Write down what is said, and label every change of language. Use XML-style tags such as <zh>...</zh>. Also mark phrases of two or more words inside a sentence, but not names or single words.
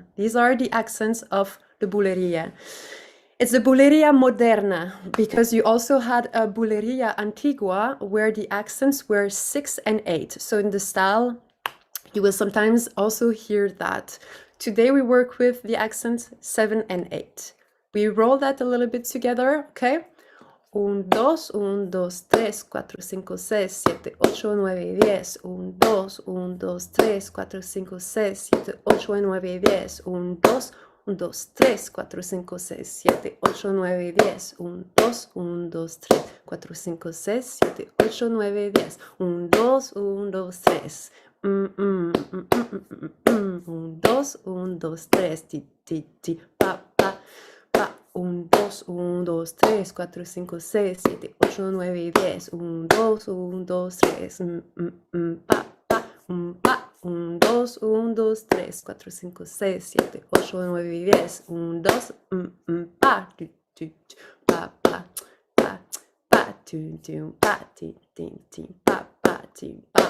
<en>These are the accents of the Bulleria. It's the Bulleria Moderna, because you also had a Bulleria Antigua where the accents were 6 and 8. So in the style, you will sometimes also hear that. Today we work with the accents 7 and 8. We roll that a little bit together, okay? 1, 2, 1, 2, 3, 4, 5, 6, 7, 8, 9, 10. 1, 2, 1, 2, 3, 4, 5, 6, 7, 8, 9, 10. 1, 2, 1, 2, 3, 4, 5, 6, 7, 8, 9, 10. 1, 2, 1, 2, 3, 4, 5, 6, 7, 8, 9, 10. 1, 2, 1, 2, 3. 1, 2, 1, 2, 3, ti, ti, ti, pa, pa, pa. 1, 2, 1, 2, 3, 4, 5, 6, 7, 8, 9, 10. 1, 2, 1, 2, 3, pa, pa, pa. 1, 2, 1, 2, 3, 4, 5, 6, 7, 8, 9, 10. 1, 2, pa, tu, tu, pa, pa, pa, pa, tu, tu, pa, ti, ti, ti, pa, pa, ti, pa.</en>